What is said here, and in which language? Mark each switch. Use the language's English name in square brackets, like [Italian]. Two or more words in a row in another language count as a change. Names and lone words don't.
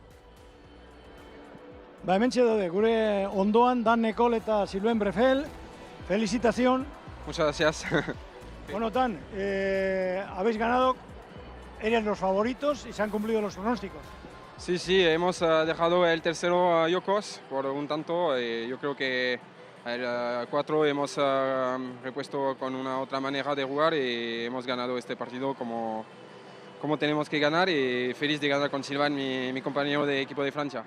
[Basque] Hementxe daude, gure ondoan Dan Nekol eta Sylvain Brefel, [Spanish] Felicitación. Muchas gracias. Bueno, Dan, habéis ganado, eres los favoritos y se han cumplido los pronósticos. Sí, sí, hemos dejado el tercero a Yokos por un tanto. Yo creo que el 4 hemos repuesto con una otra manera de jugar y hemos ganado este partido como tenemos que ganar, y feliz de ganar con Silvan, mi compañero de equipo de Francia.